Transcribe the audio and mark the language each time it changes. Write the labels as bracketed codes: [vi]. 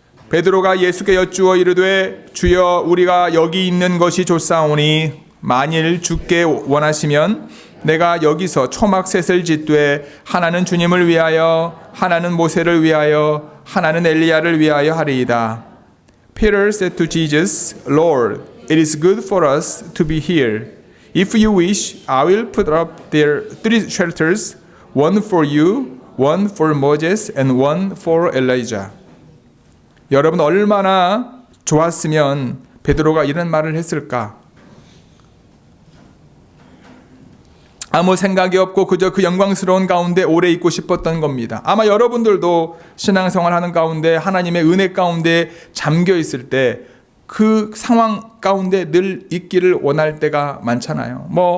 [ko] 베드로가 예수께 여쭈어 이르되 주여 우리가 여기 있는 것이 좋사오니 만일 죽게 원하시면 내가 여기서 초막셋을 짓되 하나는 주님을 위하여 하나는 모세를 위하여 하나는 엘리야를 위하여 하리이다. [en] Peter said to Jesus, Lord, it is good for us to be here. If you wish, I will put up there 3 shelters, one for you, one for Moses, and one for Elijah. [ko] 여러분 얼마나 좋았으면 베드로가 이런 말을 했을까? 아무 생각이 없고 그저 그 영광스러운 가운데 오래 있고 싶었던 겁니다. 아마 여러분들도 신앙생활하는 가운데 하나님의 은혜 가운데 잠겨 있을 때 그 상황 가운데 늘 있기를 원할 때가 많잖아요.